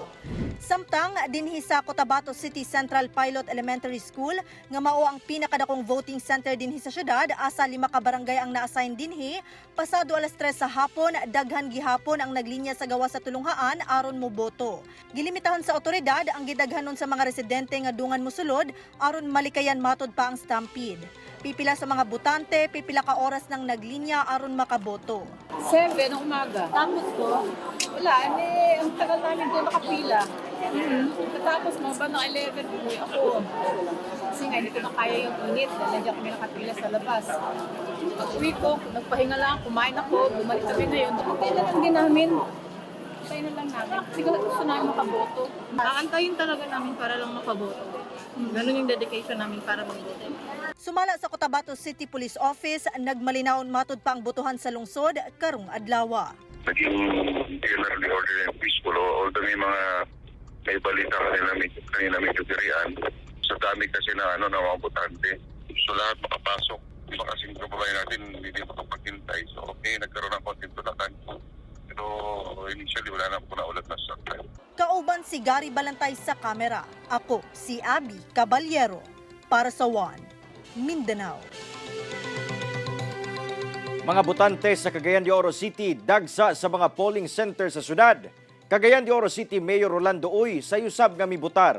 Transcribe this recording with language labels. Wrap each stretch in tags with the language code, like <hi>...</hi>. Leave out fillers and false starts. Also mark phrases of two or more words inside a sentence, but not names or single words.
<ceb>Samtang dinhi sa Cotabato City Central Pilot Elementary School nga mao ang pinakadakong voting center dinhi sa syudad asa 5 ka barangay ang na-assign dinhi, pasado alas 3 sa hapon daghan gihapon ang naglinya sa gawa sa tulunghaan aron moboto. Gilimitahan sa otoridad ang gidaghanon sa mga residente nga dungan mosulod aron malikayan matod pa ang stampede. Pipila sa mga butante, pipila ka oras nang naglinya aron makaboto.</ceb> <tl>7 ng umaga. Tapos po, wala, ang tagal namin doon nakapila. Tapos mga bandang 11, umuwi ako. Kasi nga, hindi ko na kaya yung init. Dahil nandiyan kami nakapila sa labas. Pag-uwi ko, nagpahinga lang, kumain ako, bumalik kami ngayon. Nakantay na lang din namin. Nakantay na lang namin. Kasi gusto namin makaboto. Nakantayin talaga namin para lang makaboto. Ganun yung dedication namin para magboto.</tl> <ceb>Sumala sa Cotabato City Police Office, nagmalinaon matod pa ang botohan sa lungsod karong adlaw.</ceb> <en>Naging generally order and peaceful.</en> <tl>Although may balita kanina medyo dirian. Sa dami kasi na mga botante. So lahat makapasok. Iba kasing kababayan natin hindi makapaghintay. So okay, nagkaroon ng konting tulakan. Pero initially wala na po na ulat na sakay.</tl> <ceb>Kauban si Gary Balantay sa kamera. Ako si Abby Caballero para sa One Mindanao. Mga botante sa Cagayan de Oro City dagsa sa mga polling center sa syudad. Cagayan de Oro City Mayor Rolando Uy sayusab nga mibutar.</ceb>